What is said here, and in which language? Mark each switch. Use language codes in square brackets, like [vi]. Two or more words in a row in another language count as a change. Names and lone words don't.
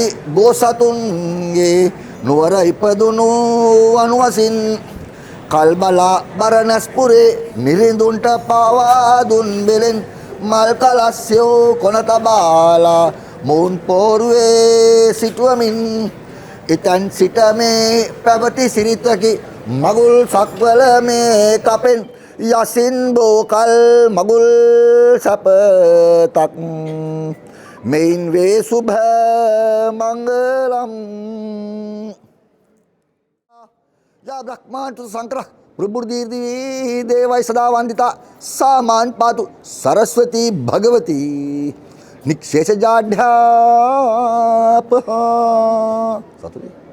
[si] බෝසතුන්ගේ නුවර ඉපදුණු අනුවසින් කල්බලා බරණැස්පුරේ මිරිඳුන්ට පාවා දුන් බෙලෙන් මල් කලස්යෝ කොන තබාලා මොවුන් පෝරුවේ සිටුවමින් ඉතන් සිට මේ පැවති සිරිතකි මගුල් සක්වල මේ කපෙන් යසින් බෝකල් මගුල් සපතක් මෙයින් වේ සුභ මංගලම් [sa] या ब्रह्मांड शंकर प्रभुर्दीर्दी देवाय सदा वंदिता सामान पातु सरस्वती भगवती निक्षेष जाढ्याप सतुरी